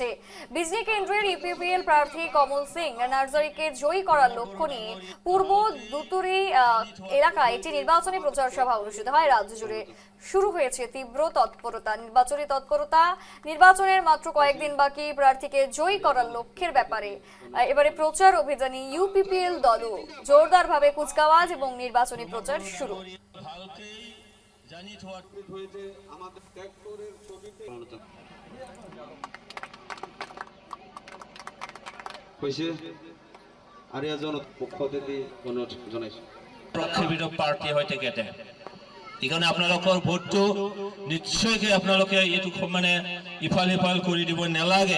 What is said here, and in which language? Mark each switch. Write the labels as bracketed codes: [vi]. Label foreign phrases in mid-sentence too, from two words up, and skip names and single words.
[bn] বিজনি কেন্দ্রের ইউপিপিএল প্রার্থী কমল সিং নার্জারিকে জয়ী করার লক্ষ্য নিয়ে পূর্ব দুতুরি এলাকায় একটি নির্বাচনী প্রচার সভা অনুষ্ঠিত হয়। রাজ্য জুড়ে শুরু হয়েছে তীব্র তৎপরতা। নির্বাচনী তৎপরতা, নির্বাচনের মাত্র কয়েকদিন বাকি, প্রার্থীকে জয়ী করার লক্ষ্যের ব্যাপারে এবারে প্রচার অভিযানে ইউপিপিএল দলও জোরদারভাবে কুচকাওয়াজ এবং নির্বাচনী প্রচার শুরু। [as] পাৰ্টি হৈ থাকে এইকাৰণে আপোনালোকৰ ভোটটো নিশ্চয়কৈ আপোনালোকে এইটো মানে ইফাল সিফাল কৰি দিব নালাগে।